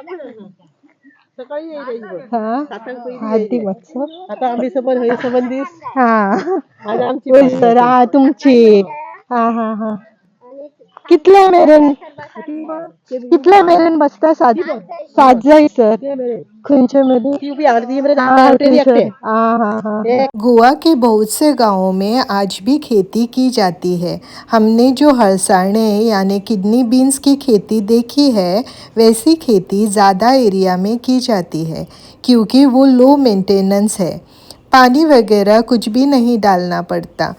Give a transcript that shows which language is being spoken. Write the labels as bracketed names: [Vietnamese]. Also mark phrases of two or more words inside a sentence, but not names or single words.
[Konkani] आधी मातसो आता आम्ही सबंद हय सबंद दीस वयसर तुमची कितले मेरेन बसता? सात जायसर खंयचे मेरेन? [Hindi] गोवा के बहुत से गांवों में आज भी खेती की जाती है। हमने जो हरसाणे यानी [English] kidney beans [Hindi] की खेती देखी है, वैसी खेती ज़्यादा एरिया में की जाती है क्योंकि वो [English] low maintenance [Hindi] है। पानी वगैरह कुछ भी नहीं डालना पड़ता।